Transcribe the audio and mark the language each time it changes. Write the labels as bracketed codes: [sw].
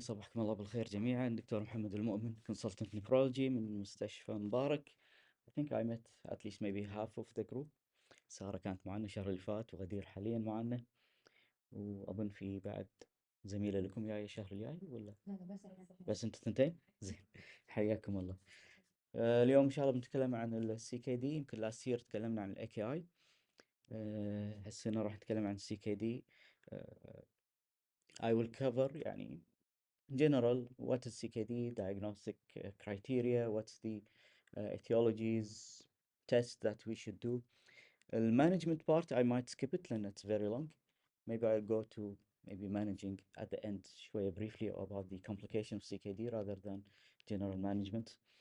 [ar] صباحكم الله بالخير جميعا. دكتور محمد المؤمن [en] consultant nephrology [ar] من مستشفى مبارك. [en] I think I met at least maybe half of the group. [ar] سارة كانت معنا الشهر اللي فات وغدير حاليا معنا، وأظن في بعد زميلة لكم جاية الشهر الجاي ولا؟ لا بس انتوا ثنتين؟ زين. حياكم الله. اليوم إن شاء الله بنتكلم عن ال CKD. يمكن [en] last year [ar] تكلمنا عن ال AKI. هالسنة راح نتكلم عن ال CKD. [en] I will cover [ar] يعني [en] in general, what is CKD, diagnostic criteria, what's the etiologies, tests that we should do. The management part, I might skip it and it's very long. Maybe I'll go to maybe managing at the end [ar] شوية [en] briefly about the complication of CKD rather than general management.